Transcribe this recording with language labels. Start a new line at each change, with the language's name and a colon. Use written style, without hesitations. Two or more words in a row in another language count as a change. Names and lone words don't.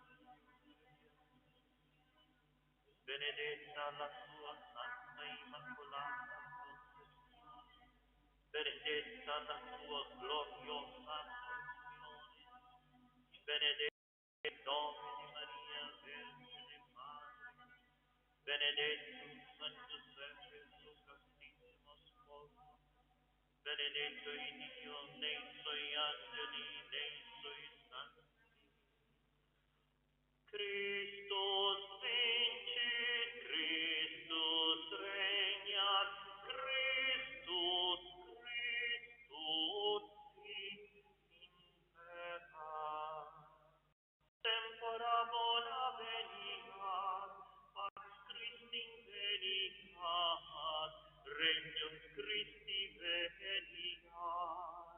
Italian: Benedetta la sua Santa Immacolata Concezione, benedetta la sua gloriosa Assunzione, benedetto il nome di Maria Vergine Madre, benedetto San Giuseppe suo castissimo sposo, benedetto in Dio nei suoi angeli, nei suoi santi.
Latin: Christus vincit, Christus regnat, Christus, Christus imperat. Tempora bona veniat, pax Christi veniat, regnum Christi veniat.